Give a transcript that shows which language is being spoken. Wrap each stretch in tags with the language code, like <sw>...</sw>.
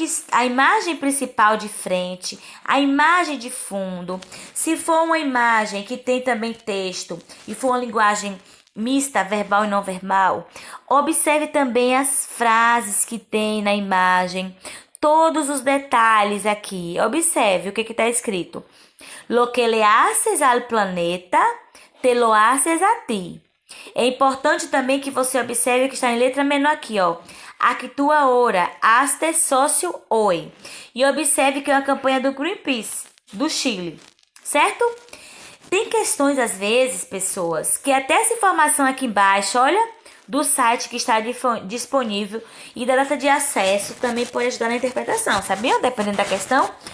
<pt>A imagem principal de frente, a imagem de fundo. Se for uma imagem que tem também texto e for uma linguagem mista, verbal e não verbal, observe também as frases que tem na imagem, todos os detalhes aqui. Observe o que está escrito.</pt> <es>Lo que le haces al planeta, te lo haces a ti.</es> <pt>É importante também que você observe que está em letra menor aqui, ó.</pt> <es>Actua ora, haste socio hoy.</es> <pt>E observe que é uma campanha do Greenpeace, do Chile, certo? Tem questões, às vezes, pessoas, que até essa informação aqui embaixo, olha, do site que está disponível e da data de acesso também pode ajudar na interpretação, sabiam? Dependendo da questão.</pt>